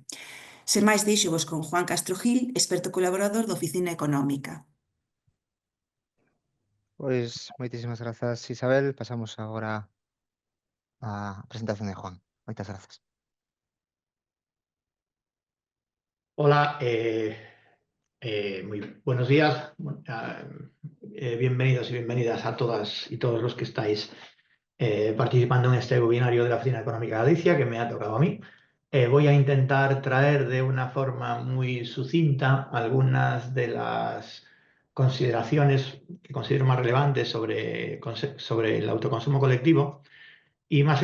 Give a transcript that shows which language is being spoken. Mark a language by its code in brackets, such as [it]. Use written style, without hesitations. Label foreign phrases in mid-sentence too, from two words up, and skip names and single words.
[gl] Sen máis, deixovos con Juan Castro Gil, experto colaborador da Oficina Económica. Pois moitísimas grazas, Isabel. Pasamos agora á presentación de Juan. Moitas grazas. [es] Hola, muy buenos días. Bienvenidos y bienvenidas a todas y todos los que estáis participando en este webinario de la Oficina Económica de Galicia, que me ha tocado a mí. Voy a intentar traer de una forma muy sucinta algunas de las consideraciones que considero más relevantes sobre el autoconsumo colectivo y más